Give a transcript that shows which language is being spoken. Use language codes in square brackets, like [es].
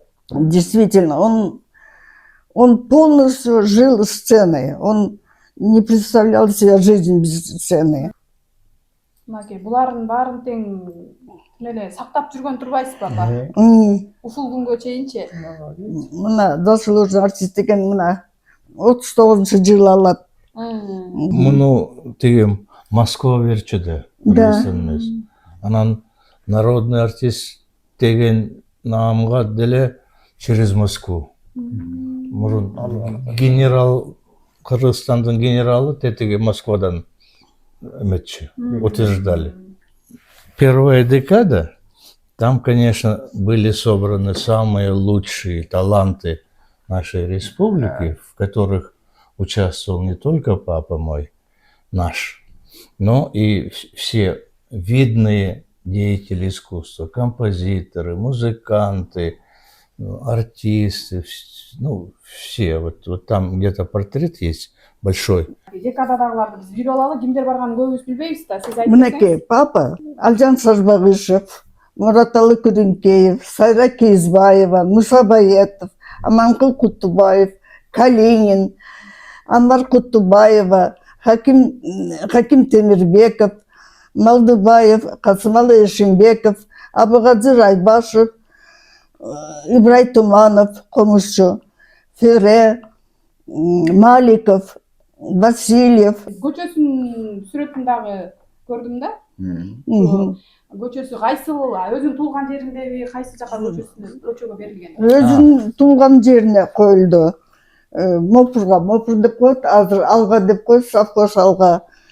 [ru] Действительно, он полностью жил сценой. Он не представлял себе жизнь без сцены. [ky] Мынакей булардын баарын тең эле сактап жүргөн турбайсызбы апа? Ушул күнгө чейинчи. Мына заслуженный артист деген мына 39-жылы алат. Муну тигим Москва берчү да. Анан народный артист деген наамга деле [ru] через Москву. [ky] Мурун генерал, Кыргызстандын генералы тетиги Москвадан эметчи, утверждали. [ru] Первая декада, там, конечно, были собраны самые лучшие таланты нашей республики, в которых участвовал не только папа мой, наш, но и все видные деятели искусства, композиторы, музыканты, артисты, ну, все. Вот там где-то портрет есть большой. [ky] Декададагыларды биз билип алалы, кимдер барганын көбүбүз билбейбиз да. Сиз айтып Мынакей папа Алжан Сарбагышев, Мураталы Күрүнкеев, Сайра Кейзбаева, Муса Баетов, Аманкул Кутубаев, Калинин, Анвар Кутубаева, Хаким Темирбеков, Малдыбаев, Касымалы Эшимбеков, Абыгадзыр Айбашев, Ибрай Туманов, комузчу, Фере, Маликов, Васильев. Көчөсүнүн сүрөтүн дагы көрдүм да. Көчөсү кайсыл, өзүнүн туулган жериндеби, кайсы жака көчөгө берилген? Өзүнүн туулган жерине коюлду. Мопурга деп коет, азыр Алга деп коет, совхоз Алга.